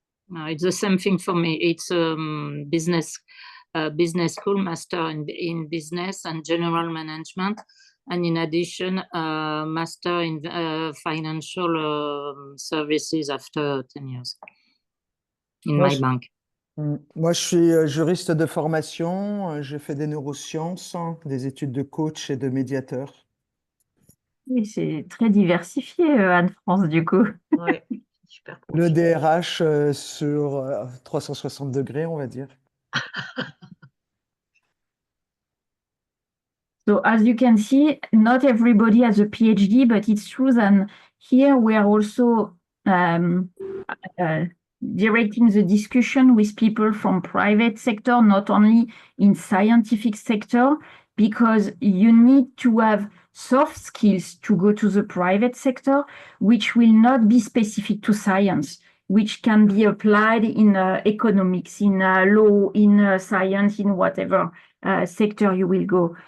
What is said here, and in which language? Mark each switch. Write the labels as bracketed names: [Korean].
[English] It's the same thing for me. It's business school, master in business and general management, and in addition, master in financial services after 10 years in [French] Moi, [English] my [French] je- [English] bank. [French] Moi, je suis juriste de formation, j'ai fait des neurosciences, des études de coach et de médiateur. Oui, c'est très diversifié, Anne-France, du coup. Ouais, super Le profil. DRH sur 360 degrés, on va dire. [English] So as you can see, not everybody has a PhD, but it's true that here we are also directing the discussion with people from private sector, not only in scientific sector, because you need to have soft skills to go to the private sector, which will not be specific to science, which can be applied in economics, in law, in science, in whatever sector you will go.